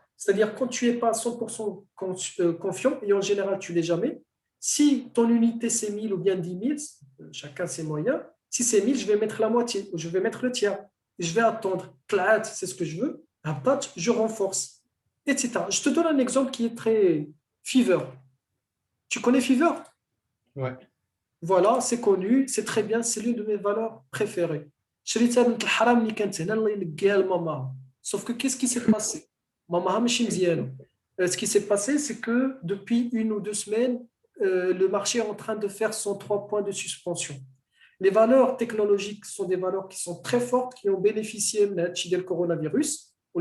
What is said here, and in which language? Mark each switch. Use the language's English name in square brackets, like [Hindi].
[French] C'est-à-dire, quand tu n'es pas à 100% confiant, et en général, tu ne l'es jamais, si ton unité c'est 1000 ou bien 10 000, chacun ses moyens, si c'est 1000, je vais mettre la moitié ou je vais mettre le tiers. Je vais attendre. C'est ce que je veux. Haptat, je renforce, etc. Je te donne un exemple qui est très Fiverr. Tu connais Fiverr? Ouais. Voilà, c'est connu, c'est très bien, c'est l'une de mes valeurs préférées. [Arabic] شريتها بنت الحرام اللي كانت هنا الله يلقاها لماما. [French] Sauf que qu'est-ce qui s'est passé? [Arabic] ماماها ماشي مزيانه. [French] Ce qui s'est passé, c'est que depuis 1 ou 2 semaines, le marché est en train de faire son 3 points de suspension. Les valeurs technologiques sont des valeurs qui sont très fortes, qui ont bénéficié du coronavirus.